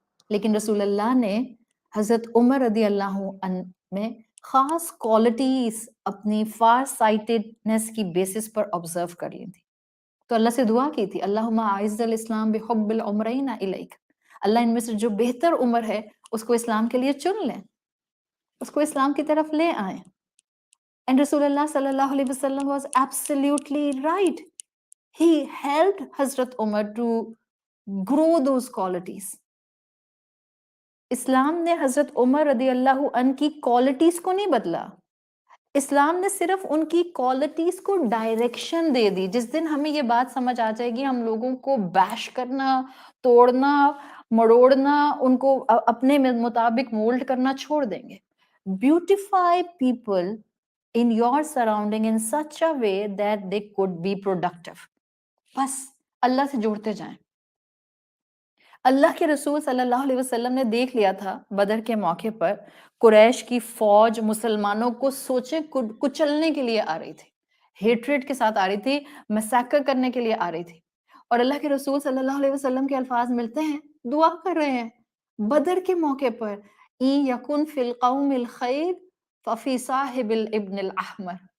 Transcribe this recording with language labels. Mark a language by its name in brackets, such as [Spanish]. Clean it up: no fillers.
[Urdu] لیکن رسول اللہ نے حضرت عمر رضی اللہ عنہ میں خاص کوالٹیز اپنی فار سائٹڈنس کی بیسس پر آبزرو کر لی تھی. تو اللہ سے دعا کی تھی [Arabic] اللہم اعز الاسلام بحب العمرین الیک. [Urdu] اللہ ان میں سے جو بہتر عمر ہے اس کو اسلام کے لیے چن لیں، اس کو اسلام کی طرف لے آئیں. [English] And رسول اللہ صلی اللہ علیہ وسلم was absolutely right. He helped حضرت Umar to grow those qualities. [Urdu] اسلام نے حضرت عمر رضی اللہ عنہ کی کوالٹیز کو نہیں بدلا، اسلام نے صرف ان کی کوالٹیز کو ڈائریکشن دے دی. جس دن ہمیں یہ بات سمجھ آ جائے گی، ہم لوگوں کو بیش کرنا، توڑنا، مڑوڑنا، ان کو اپنے مطابق مولڈ کرنا چھوڑ دیں گے. [English] Beautify people in your surrounding in such a way that they could be productive. [Urdu] بس اللہ سے جوڑتے جائیں. اللہ کے رسول صلی اللہ علیہ وسلم نے دیکھ لیا تھا بدر کے موقع پر قریش کی فوج مسلمانوں کو سوچیں کچلنے کے لیے آ رہی تھی، ہیٹریٹ کے ساتھ آ رہی تھی، میسیکر کرنے کے لیے آ رہی تھی. اور اللہ کے رسول صلی اللہ علیہ وسلم کے الفاظ ملتے ہیں، دعا کر رہے ہیں بدر کے موقع پر [Arabic] اِن یکن فی القوم الخیر ففی صاحب الابن الاحمر.